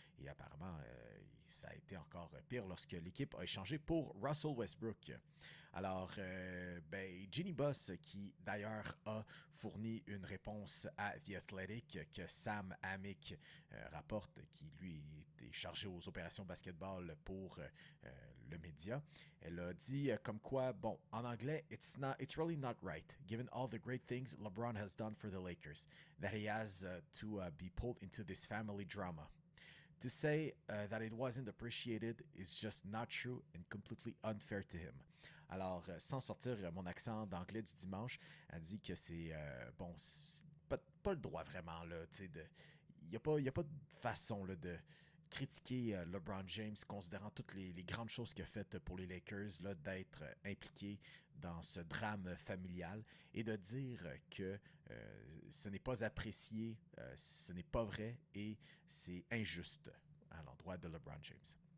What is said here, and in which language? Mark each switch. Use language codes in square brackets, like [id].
[fr] Et apparemment, ça a été encore pire lorsque l'équipe a échangé pour Russell Westbrook. Alors, Jeanie Buss, qui d'ailleurs a fourni une réponse à The Athletic que Sam Amick rapporte, qui lui était chargé aux opérations basketball pour le média. Elle a dit comme quoi, bon, en anglais, [en] it's really not right, given all the great things LeBron has done for the Lakers, that he has to be pulled into this family drama. To say that it wasn't appreciated is just not true and completely unfair to him. [fr] Alors, sans sortir mon accent d'anglais du dimanche, elle dit que c'est, bon, c'est pas le droit vraiment, là, tu sais, il n'y a pas de façon, là, de critiquer LeBron James, considérant toutes les grandes choses qu'il a faites pour les Lakers, là, d'être impliqué dans ce drame familial et de dire que ce n'est pas apprécié, ce n'est pas vrai et c'est injuste à l'endroit de LeBron James.